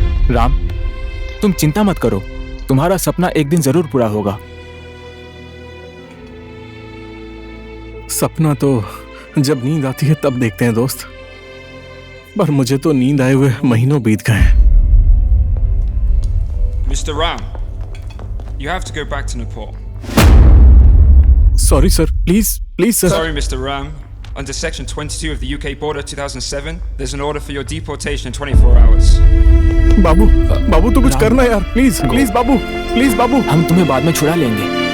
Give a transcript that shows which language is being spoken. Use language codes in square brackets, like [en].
[hi] राम, तुम चिंता मत करो, तुम्हारा सपना एक दिन जरूर पूरा होगा। सपना तो जब नींद आती है तब देखते हैं दोस्त, पर मुझे तो नींद आए हुए महीनों बीत गए। [en] Mr. Ram, you have to go back to Nepal. Sorry sir, please please sir. Sorry, Mr. Ram. Under Section 22 of the UK Border 2007, there's an order for your deportation in 24 hours. [hi] बाबू, बाबू तू कुछ करना यार, please please Babu, please बाबू। हम तुम्हें बाद में छुड़ा लेंगे।